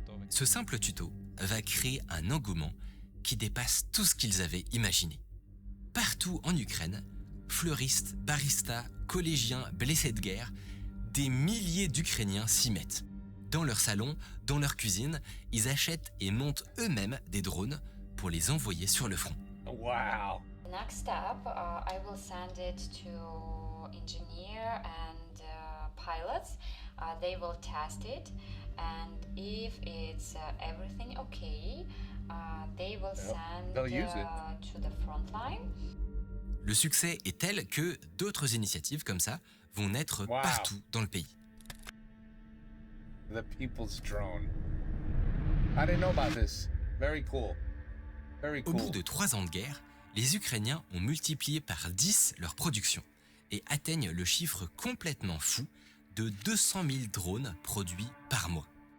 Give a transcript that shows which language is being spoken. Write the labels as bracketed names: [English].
[French] Ce simple tuto va créer un engouement qui dépasse tout ce qu'ils avaient imaginé. Partout en Ukraine, fleuristes, baristas, collégiens, blessés de guerre, des milliers d'Ukrainiens s'y mettent. Dans leur salon, dans leur cuisine, ils achètent et montent eux-mêmes des drones pour les envoyer sur le front. [English] Wow. Next step, I will send it to engineer and pilots. They will test it, and if it's everything okay, they will send to the front line. [French] Le succès est tel que d'autres initiatives comme ça vont naître partout dans le pays. [English] The people's drone. I didn't know about this. Very cool. Very cool. [French] Au bout de 3 ans de guerre, les Ukrainiens ont multiplié par 10 leur production et atteignent le chiffre complètement fou de 200 000 drones produits par mois.